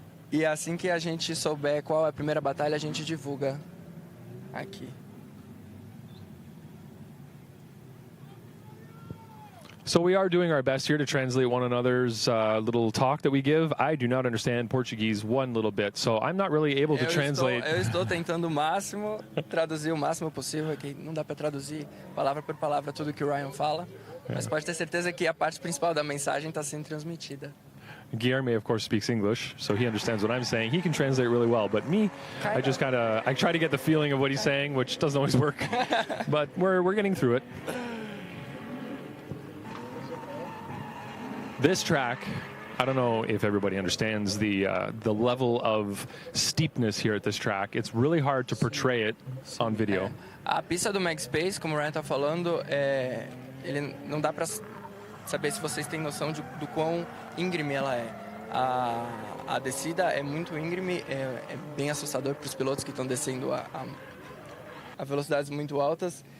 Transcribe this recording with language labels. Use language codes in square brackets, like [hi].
[pt] E assim que a gente souber qual é a primeira batalha, a gente divulga aqui. [en] So we are doing our best here to translate one another's little talk that we give. I do not understand Portuguese one little bit, so I'm not really able to translate. [pt] Eu estou tentando o máximo, traduzir o máximo possível, que não dá para traduzir palavra por palavra tudo que o Ryan fala, mas pode ter certeza que a parte principal da mensagem está sendo transmitida. [en] Guilherme, of course, speaks English, so he understands what I'm saying. He can translate really well, but me, I just I try to get the feeling of what he's saying, which doesn't always work, but we're getting through it. This track, I don't know if everybody understands the level of steepness here at this track. It's really hard to portray it on video. [pt] A pista do McSpace, como o Ryan está falando, ele não dá para saber se vocês têm noção do quão íngreme ela é. A descida é muito íngreme, é bem assustador para os pilotos que estão descendo a velocidades muito altas.